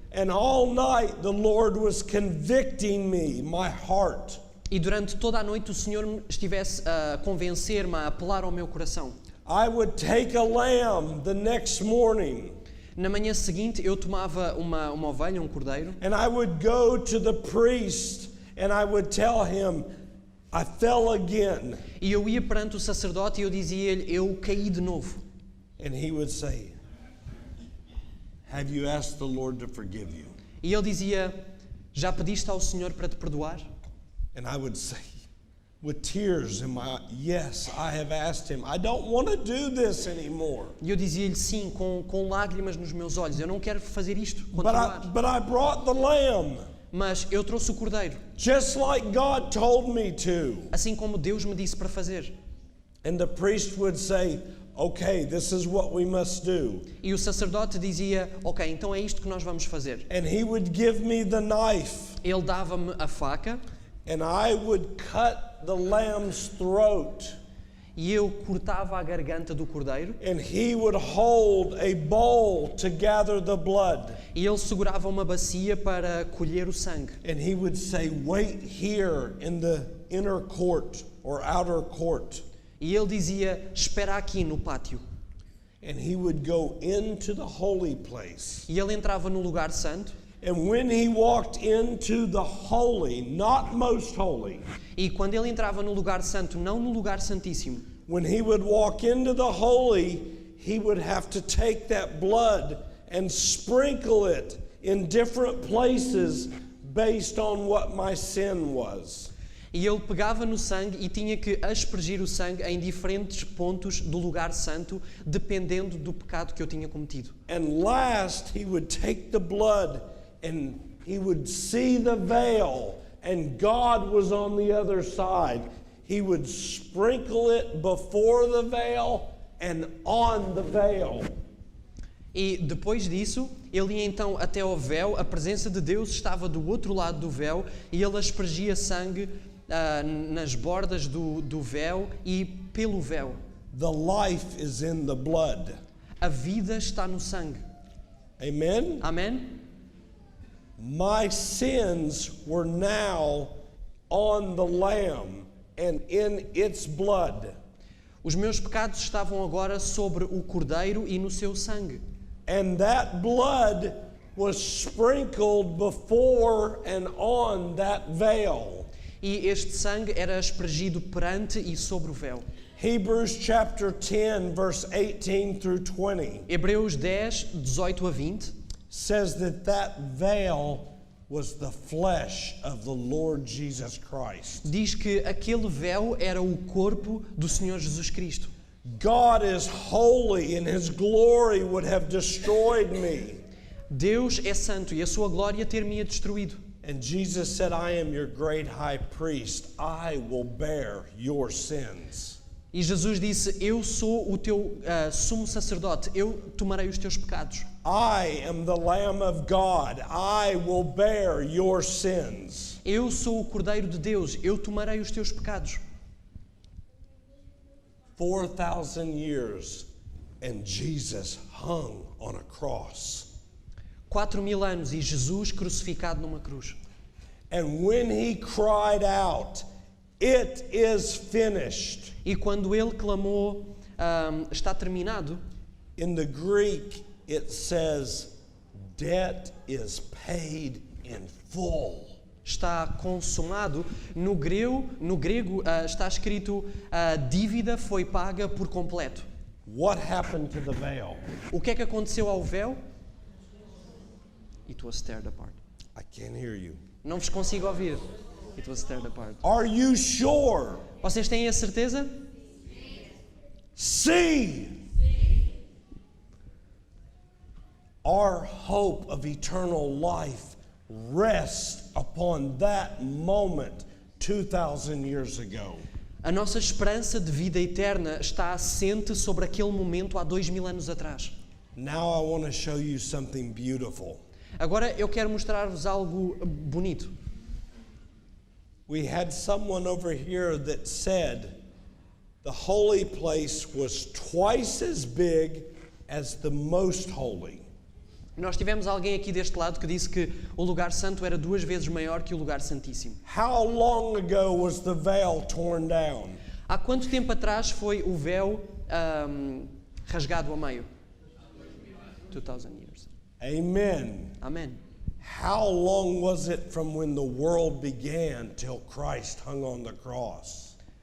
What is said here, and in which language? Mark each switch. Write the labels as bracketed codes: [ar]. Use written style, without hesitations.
[en] and all night the Lord was convicting me, my heart, [pt] e durante toda a noite o Senhor estivesse a convencer-me, a apelar ao meu coração, [en] I would take a lamb the next morning [pt] na manhã seguinte eu tomava uma ovelha, um cordeiro, [en] and I would go to the priest and I would tell him, I fell again. [pt] e eu ia perante o sacerdote e eu dizia-lhe, eu caí de novo. [en] And he would say, have you asked the Lord to forgive you? [pt] E ele dizia, já pediste ao Senhor para te perdoar? [en] And I would say, with tears in my eyes, yes, I have asked him. I don't want to do this anymore. [pt] E eu dizia-lhe sim, com lágrimas nos meus olhos, eu não quero fazer isto, continuar. [en] But I brought the lamb, [pt] Mas eu trouxe o cordeiro, [en] just like God told me to. [pt] assim como Deus me disse para fazer. [en] And the priest would say, okay, this is what we must do. [pt] E o sacerdote dizia, ok, então é isto que nós vamos fazer. [en] And he would give me the knife, [pt] Ele dava-me a faca [en] and I would cut the lamb's throat. [pt] e eu cortava a garganta do cordeiro, [en] and he would hold a bowl to gather the blood. [pt] e ele segurava uma bacia para colher o sangue. [en] And he would say, "Wait here in the inner court or outer court." [pt] E ele dizia, espera aqui no pátio. [en] And he would go into the holy place. [pt] E ele entrava no lugar santo, [en] And when he walked into the holy, not most holy, [pt] e quando ele entrava no lugar santo, não no lugar santíssimo, [en] when he would walk into the holy, he would have to take that blood and sprinkle it in different places based on what my sin was. [pt] e ele pegava no sangue e tinha que aspergir o sangue em diferentes pontos do lugar santo, dependendo do pecado que eu tinha cometido. [en] And last, he would take the blood and he would see the veil, and God was on the other side. He would sprinkle it before the veil and on the veil. [pt] E depois disso, ele ia então até ao véu, a presença de Deus estava do outro lado do véu, e ele aspergia sangue nas bordas do véu e pelo véu. [en] The life is in the blood. [pt] A vida está no sangue. [en] Amen? [pt] Amém? [en] My sins were now on the Lamb and in its blood. [pt] Os meus pecados estavam agora sobre o cordeiro e no seu sangue. [en] And that blood was sprinkled before and on that veil. [pt] E este sangue era aspergido perante e sobre o véu. [en] Hebrews chapter 10, verse 18 through 20 [pt] Hebreus 10, 18 a 20 [en] says that veil was the flesh of the Lord Jesus Christ. [pt] diz que aquele véu era o corpo do Senhor Jesus Cristo. [en] God is holy and his glory would have destroyed me. [pt] Deus é santo e a sua glória ter-me-ia destruído. [en] And Jesus said, "I am your great high priest. I will bear your sins." [pt] E Jesus disse, eu sou o teu sumo sacerdote, eu tomarei os teus pecados. [en] I am the Lamb of God. I will bear your sins. [pt] Eu sou o Cordeiro de Deus, eu tomarei os teus pecados. [en] 4,000 years and Jesus hung on a cross. [pt] 4.000 anos e Jesus crucificado numa cruz. [en] And when he cried out, "It is finished," [pt] E quando ele clamou, está terminado, [en] in the Greek it says, "Debt is paid in full." [pt] está consumado. No grego está escrito, a dívida foi paga por completo. [en] What happened to the veil? [pt] O que é que aconteceu ao véu? [en] It was teared apart. I can't hear you. [pt] Não vos consigo ouvir. [en] It was teared apart. Are you sure? [pt] Vocês têm a certeza? [en] See. Our hope of eternal life rests upon that moment 2,000 years ago. [pt] A nossa esperança de vida eterna está assente sobre aquele momento há 2.000 anos atrás. [en] Now I want to show you something beautiful. [pt] Agora eu quero mostrar-vos algo bonito. [en] We had someone over here that said the holy place was twice as big as the most holy. [pt] Nós tivemos alguém aqui deste lado que disse que o lugar santo era 2 vezes maior que o lugar santíssimo. [en] How long ago was the veil torn down? [pt] Há quanto tempo atrás foi o véu rasgado ao meio? [en] 2,000 years. Amen. [pt] Amém. [en] How long was it from when the world began till Christ hung on the cross?